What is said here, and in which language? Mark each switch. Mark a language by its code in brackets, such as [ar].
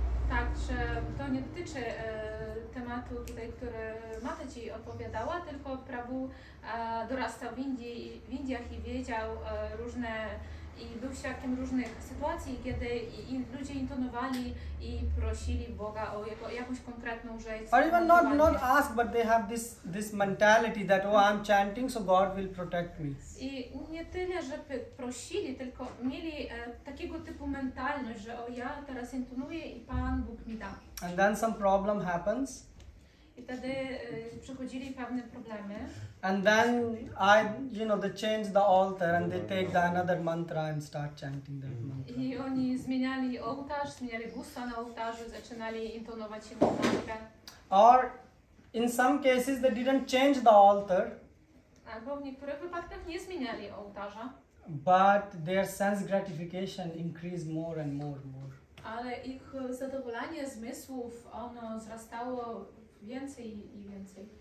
[pl] Także to nie dotyczy tematu tutaj, który Mata Ci opowiadała, tylko Prabhu dorastał w Indiach i wiedział różne i był świadkiem różnych sytuacji, kiedy ludzie intonowali i prosili Boga o jakąś konkretną rzecz. [en] Or even not ask, but they have this mentality that I'm chanting, so God will protect me. [pl] I nie tyle, żeby prosili, tylko mieli takiego typu mentalność, że ja teraz intonuję i Pan Bóg mi da. [en] And then some problem happens. [pl] I wtedy przychodzili pewne problemy. [en] And then they change the altar and they take another mantra and start chanting that mantra. [pl] I oni zmieniali ołtarz, zmieniali gusta na ołtarzu, zaczynali intonować inną mantrę. [en] Or in some cases they didn't change the altar. [pl] Albo w niektórych wypadkach nie zmieniali ołtarza. [en] But their sense gratification increased more and more. [pl] Ale ich zadowolenie zmysłów, ono wzrastało więcej i więcej.